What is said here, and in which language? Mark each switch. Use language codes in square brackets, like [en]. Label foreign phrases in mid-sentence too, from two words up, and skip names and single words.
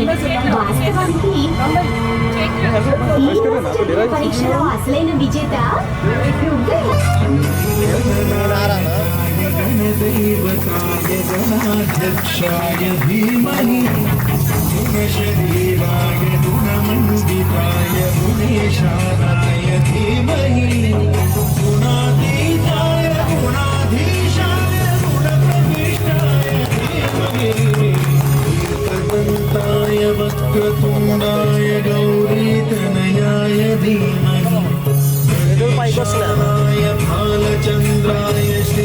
[te] వాస్తవానికి ఈ రోజు జరిగిన పరీక్షలో అసలైన విజేత నువ్వే. [sa] గణదేవతాయ ధీమహి శివాయ గుణమండితాయ గుణేశాయ धीमहि गुणातीताय गुणाधीशाय गुणप्रविष्टाय धीमहि एकदन्ताय वक्रतुण्डाय गौरीतनयाय धीमहि गणेशाय भालचन्द्राय